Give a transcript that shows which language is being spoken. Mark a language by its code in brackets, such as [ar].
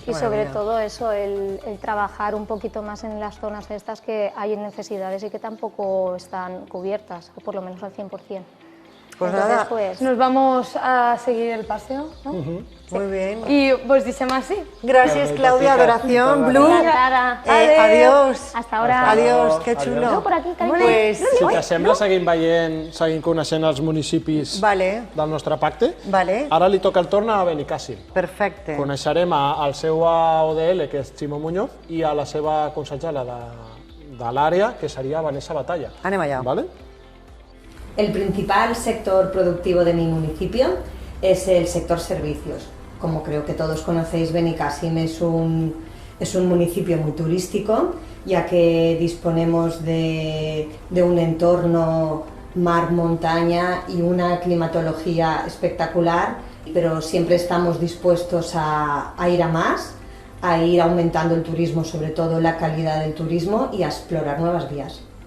[es] Y sobre todo eso, el trabajar un poquito más en las zonas estas que hay necesidades y que tampoco están cubiertas, o por lo menos al 100%. Pues entonces, nada, pues, Nos vamos a seguir el paseo, ¿no? muy bien. Y pues deixem así. Gracias, Claudia, adoración, Blue. encantada. Adiós. Hasta ahora. Adiós, que xulo. Jo, por aquí, carinyo. Pues, [ca] Si t'assembla, seguim coneixent els municipis del nostre pacte. [es] Vale. [ca] Ara li toca el torn a Benicàssim. Perfecte. Coneixerem al seu ODL, que és Ximo Muñoz, i a la seva consellera de l'àrea, que seria Vanessa Batalla. Anem allà. [es] ¿Vale? El principal sector productivo de mi municipio es el sector servicios. Como creo que todos conocéis, Benicàssim es un municipio muy turístico, ya que disponemos de un entorno mar-montaña y una climatología espectacular, pero siempre estamos dispuestos a ir a más, a ir aumentando el turismo, sobre todo la calidad del turismo, y a explorar nuevas vías.